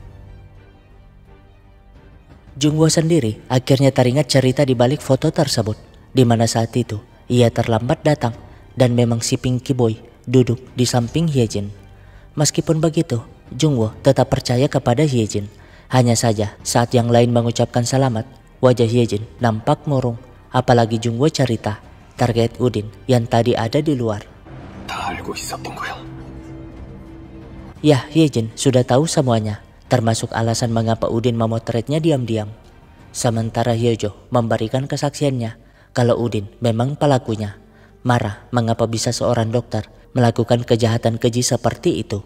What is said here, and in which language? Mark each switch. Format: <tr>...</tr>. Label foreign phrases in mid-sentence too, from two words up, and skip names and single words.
<id>Jungwoo sendiri akhirnya teringat cerita di balik foto tersebut, di mana saat itu ia terlambat datang dan memang si Pinky Boy duduk di samping Hyejin. Meskipun begitu, Jungwoo tetap percaya kepada Hyejin. Hanya saja saat yang lain mengucapkan selamat, wajah Hyejin nampak murung. Apalagi Jungwoo cerita terkait Udin yang tadi ada di luar.</id> <ko>다 알고 있었던 거야.</ko> <id>Ya, Hyejin sudah tahu semuanya, termasuk alasan mengapa Udin memotretnya diam-diam. Sementara Hyojo memberikan kesaksiannya kalau Udin memang pelakunya. Marah mengapa bisa seorang dokter melakukan kejahatan keji seperti itu.</id>